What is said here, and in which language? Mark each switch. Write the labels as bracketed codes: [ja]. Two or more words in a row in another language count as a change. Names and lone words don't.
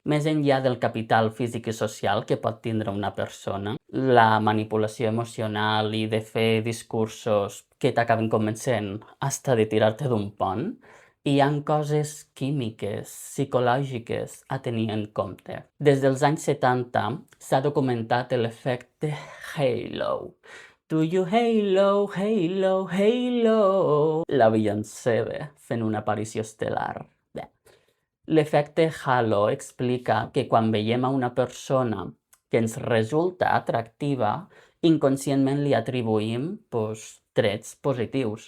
[ca] Més enllà del capital físic i social que pot tindre una persona, la manipulació emocional i de fer discursos que t'acaben convencent hasta de tirar-te d'un pont, hi ha coses químiques, psicològiques a tenir en compte. Des dels anys 70 s'ha documentat l'efecte halo. [en] Do you halo, halo, halo? [ca] La Beyoncé fent una aparició estel·lar. L'efecte halo explica que quan veiem a una persona que ens resulta atractiva, inconscientment li atribuïm trets positius.